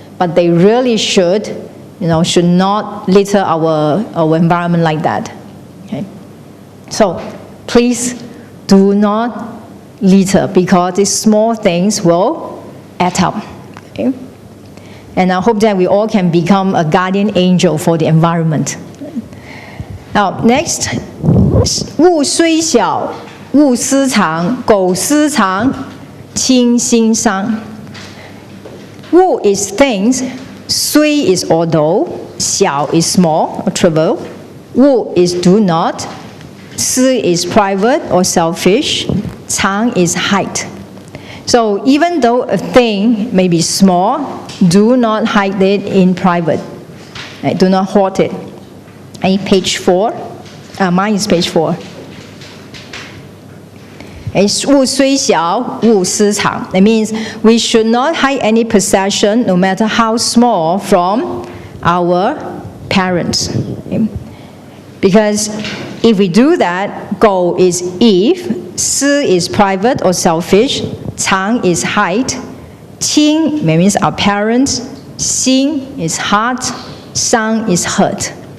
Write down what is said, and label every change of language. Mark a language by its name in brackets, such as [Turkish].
[English] But they really should, should not litter our environment like that. Okay? So please do not litter, because these small things will add up. Okay? And I hope that we all can become a guardian angel for the environment. Now, next, [Chinese] 物虽小，勿私藏；苟私藏，亲心伤。 [English] 物 is things, 虽 is although, 小 is small or trivial, 勿 is do not, 私 is private or selfish, 藏 is hide. So even though a thing may be small, do not hide it in private. Right? Do not hoard it. Okay, page 4. Mine is page 4. Okay, [Chinese] 物虽小，勿私藏. [English] That means we should not hide any possession, no matter how small, from our parents. Okay? Because if we do that, 苟 is if, 私 is private or selfish, 藏 is hide, 亲 means our parents, 心 is heart, 伤 is hurt.